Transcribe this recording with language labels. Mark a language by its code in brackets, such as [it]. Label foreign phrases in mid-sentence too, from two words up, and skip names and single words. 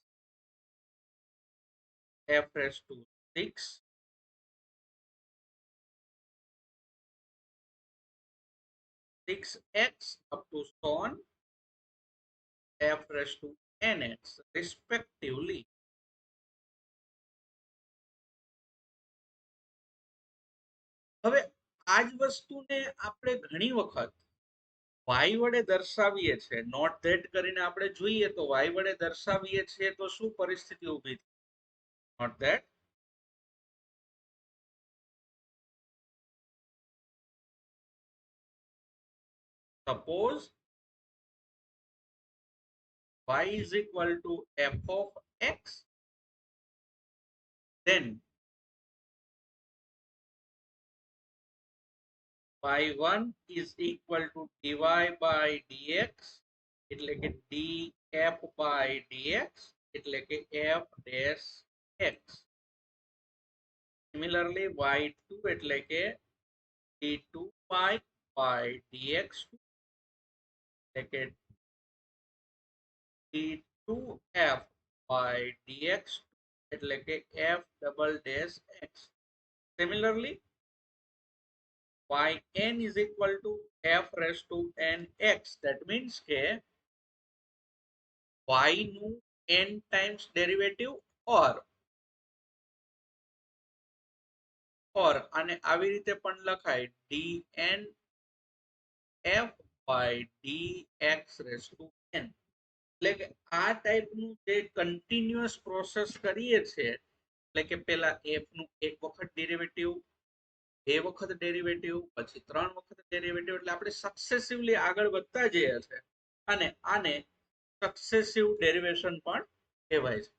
[en] f raised to 6, 6x up to so on, f raised to nx respectively. [gu] હવે આ જ વસ્તુને આપણે ઘણી વખત y વડે દર્શાવીએ છીએ, [en] note that [gu] કરીને આપણે જોઈએ તો y વડે દર્શાવીએ છીએ તો શું પરિસ્થિતિ ઊભી થાય? [en] note that suppose y is equal to f of x, then y1 is equal to dy by dx, [gu] એટલે કે [en] df by dx, [gu] એટલે કે [en] f dash x. Similarly y2 [gu] એટલે કે [en] d2y by dx, [gu] એટલે કે [en] d2f by dx, [gu] એટલે કે [en] f double dash x. Similarly yn is equal to f raised to nx, that means [gu] કે y નું [en] n times derivative or [gu] આને આવી રીતે પણ લખાય [en] dn f by dx raised to n. [gu] એટલે કે આ ટાઈપનું જે [en] continuous process [gu] કરીએ છીએ, એટલે કે પેલા f નું એક વખત ડેરિવેટિવ, બે વખત ડેરિવેટિવ, પછી ત્રણ વખત ડેરિવેટિવ, એટલે આપણે સક્સેસિવલી આગળ વધતા જઈએ છે અને આને [en] successive derivation [gu] પણ કહેવાય છે.